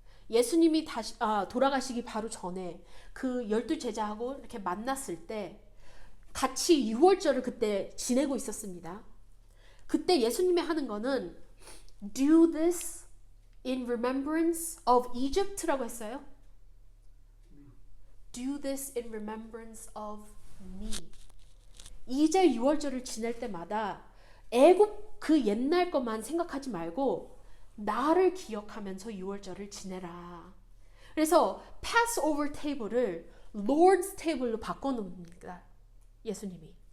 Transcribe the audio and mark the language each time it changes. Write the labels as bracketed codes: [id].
[ko] 예수님이 다시 돌아가시기 바로 전에 그 12 제자하고 이렇게 만났을 때 같이 6월절을 그때 지내고 있었습니다. 그때 예수님이 하는 거는 [en] Do this in remembrance of Egypt [ko] 라고 했어요. [en] Do this in remembrance of me. [ko] 이제 6월절을 지낼 때마다 애굽 그 옛날 것만 생각하지 말고 나를 기억하면서 6월절을 지내라. 그래서 Passover table을 Lord's table로 바꿔놓습니다. 예수님이.